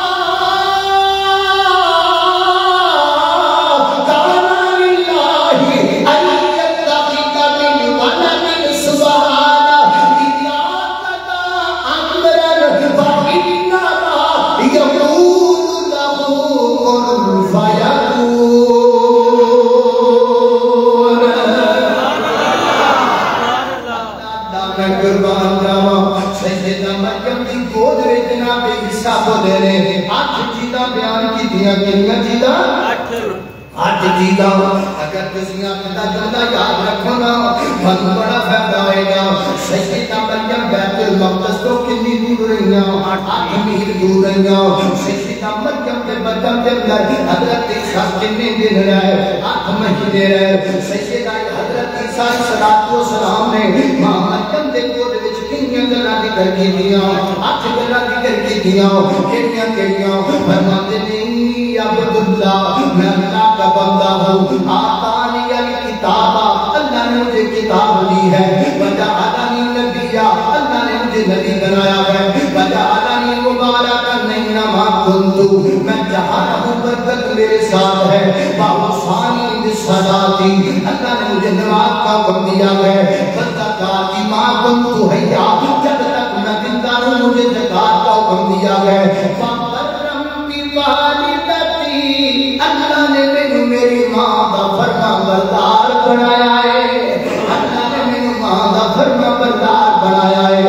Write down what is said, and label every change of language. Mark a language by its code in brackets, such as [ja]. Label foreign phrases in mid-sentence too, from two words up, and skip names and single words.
[ar] کان للہ ان یتخذ من ولد سبحانہ اذا قضى امرا فانما یقول له کن [pa] فیکون میں قربان جاواں سیدہ مریم دی گود وچ جناب عیسیٰ بولے نے 8 چیزاں بیان کیتیاں کیڑیاں چیزاں 8 چیزاں اگر تسی اپنا جملہ یاد رکھو نا بہت بڑا فائدہ ہوئے گا سیدہ مریم بیت المقدس تو کتنی دور رہیاں 8 میل دور رہیاں [ur] سیدہ مریم کے بدن کے اندر حضرت عیسیٰ کتنے دن رہے 8 مہینے رہے [pa] سیدہ حضرت عیسیٰ السلام نے ماں مریم دے گود وچ کنیاں گلاں ذکر کیتیاں 8 گلاں ذکر کیتیاں کیڑیاں فرماتے نے [ar] عبد اللہ [ur] میں اللہ کا بندہ ہوں [pa] آتانی [ur] الکتاب اللہ نے مجھے کتاب دی ہے [ar] وجعلنی نبیا [ur] اللہ نے مجھے نبی بنایا ہے وجعلنی [ar] مبارکا اینما کنت [ur] میں جہاں رہوں برکت میرے ساتھ ہے [ar] واوصانی بالصلاۃ [ur] اللہ نے مجھے نماز کا حکم دیا ہے [ar] والزکاۃ ما کنت حیا [ur] جب تک میں زندہ ہوں مجھے زکات کا حکم دیا ہے [ar] فبرم بوالدتی [pa] اللہ نے بنایا ہے، اللہ نے مینوں ماں دا فرما بردار بنایا ہے۔